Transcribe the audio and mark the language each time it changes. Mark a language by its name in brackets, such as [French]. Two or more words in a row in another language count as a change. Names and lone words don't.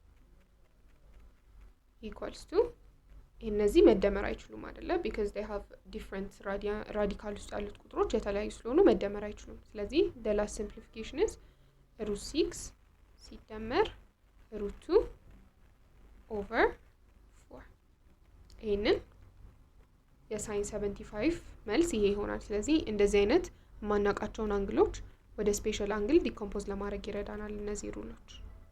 [English] equals to [Amharic] እነዚህ መደመር አይችሉም አይደለ [English] because they have different radical [Amharic] ውስጥ ያሉት ቁጥሮች የተለያዩ ስለሆኑ መደመር አይችሉም ስለዚህ [English] the last simplification is root 6 [Amharic] ሲደመር [English] root 2 over 4 [Amharic] ይሄንን የሳይን 75 መልስ ይሄ ይሆናል ስለዚህ እንደዚህ አይነት ማናቃቸውን አንግሎች ወደ [English] special angle [Amharic] ዲኮምፖዝ ለማድረግ ይረዳናል እነዚህ ሩሎች